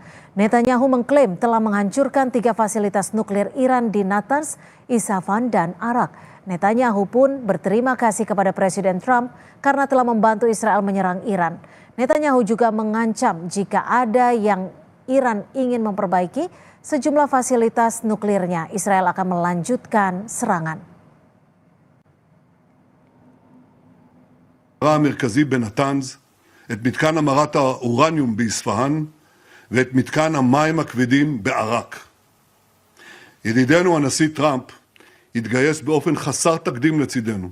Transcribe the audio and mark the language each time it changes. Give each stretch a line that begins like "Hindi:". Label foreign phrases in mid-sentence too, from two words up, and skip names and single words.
Indonesian: Netanyahu mengklaim telah menghancurkan 3 fasilitas nuklir Iran di Natanz, Isfahan, dan Arak. Netanyahu pun berterima kasih kepada Presiden Trump karena telah membantu Israel menyerang Iran. Netanyahu juga mengancam jika ada yang Iran ingin memperbaiki sejumlah fasilitas nuklirnya, Israel akan melanjutkan serangan.
Hebrew: המרכזי בנתנז, את מתקן המרת האורניום באספהאן ואת מתקן המים הכבדים בעראק. ידידנו הנשיא טראמפ התגייס באופן חסר תקדים לצידנו.